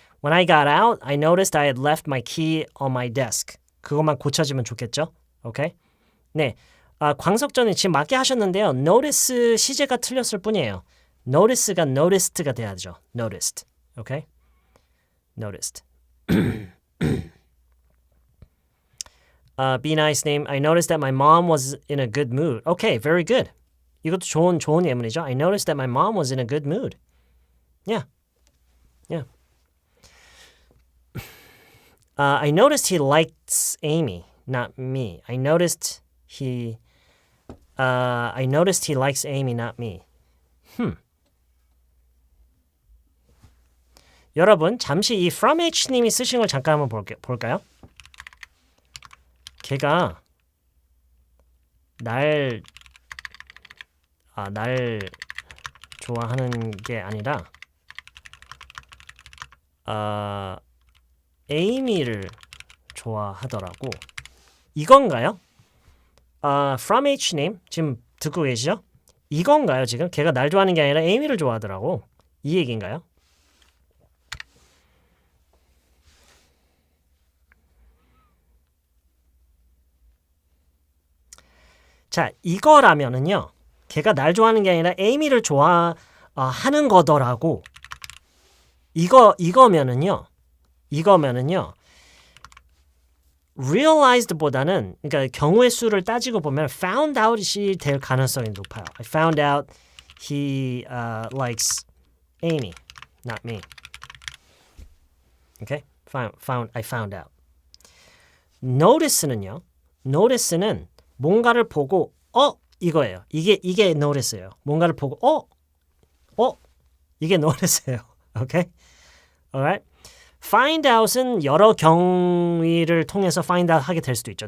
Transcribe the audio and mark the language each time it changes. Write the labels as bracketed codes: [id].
[en] When I got out, I noticed I had left my key on my desk. [ko] 그것만 고쳐지면 좋겠죠? [en] Okay? 네. [ko] 광석전이 지금 맞게 하셨는데요. Notice 시제가 틀렸을 뿐이에요. Notice가 noticed가 돼야죠. [en] Noticed. Okay? Noticed. Be nice name. I noticed that my mom was in a good mood. Okay, very good. 이것도 좋은 예문이죠. I noticed that my mom was in a good mood. Yeah. I noticed he likes Amy, not me. I noticed he likes Amy, not me. [ko] 여러분, 잠시 이 from H님이 쓰신 걸 잠깐 한번 볼까요? 걔가 날 좋아하는 게 아니라 에이미를 좋아하더라고. 이건가요? From H님 지금 듣고 계시죠? 이건가요 지금? 걔가 날 좋아하는 게 아니라 에이미를 좋아하더라고. 이 얘기인가요? 자, 이거라면은요. 걔가 날 좋아하는 게 아니라 에이미를 좋아하는 거더라고. 이거면은요. realized보다는 그러니까 경우의 수를 따지고 보면 found out이 될 가능성이 높아요. [en] I found out he likes Amy, not me. Okay? I found out. [ko] notice는 뭔가를 보고 이거예요. 이게 notice예요. 뭔가를 보고 이게 notice예요. [en] Okay? Alright? [ko] find out은 여러 경위를 통해서 find out 하게 될 수도 있죠.